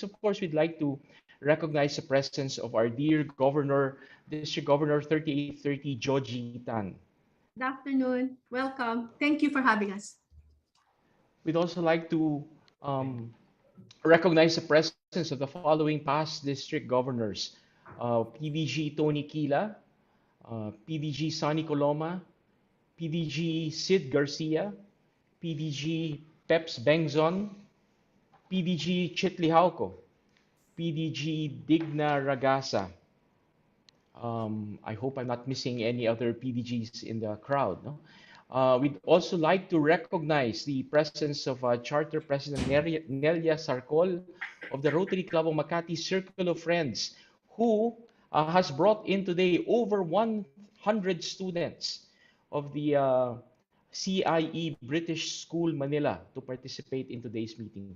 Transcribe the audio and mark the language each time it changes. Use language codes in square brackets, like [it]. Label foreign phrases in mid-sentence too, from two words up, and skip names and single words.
[en] Of course, we'd like to recognize the presence of our dear Governor, District Governor 3830, Joji Tan. Good afternoon. Welcome. Thank you for having us. We'd also like to recognize the presence of the following past district governors: PDG Tony Quila, PDG Sonny Coloma, PDG Sid Garcia, PDG Peps Bengzon, PDG Chitlihauco, PDG Digna Ragasa. I hope I'm not missing any other PDGs in the crowd. No? We'd also like to recognize the presence of Charter President Nelia Sarcol of the Rotary Club of Makati Circle of Friends, who has brought in today over 100 students of the CIE British School Manila to participate in today's meeting.